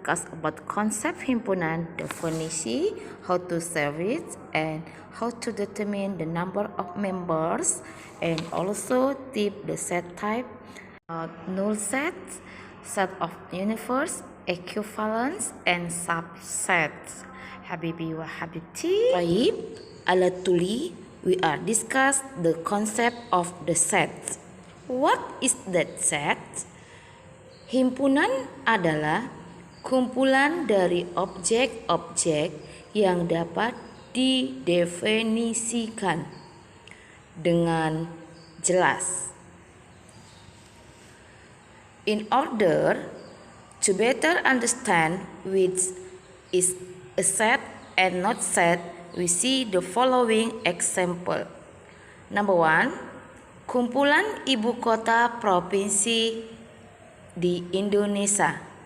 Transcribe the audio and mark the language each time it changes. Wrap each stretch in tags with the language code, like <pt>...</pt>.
<en>Discuss about concept himpunan, definisi, how to serve it, and how to determine the number of members, and also tip the set type, null set, set of universe, equivalence, and subsets.</en> <ar>Habibi wa habibti.</ar> <en>Baik, ala tuli, we are discuss the concept of the set. What is that set?</en> <id>Himpunan adalah kumpulan dari objek-objek yang dapat didefinisikan dengan jelas.</id> <en>In order to better understand which is a set and not set, we see the following example.</en> <id>Number 1, kumpulan ibu kota provinsi di Indonesia.</id>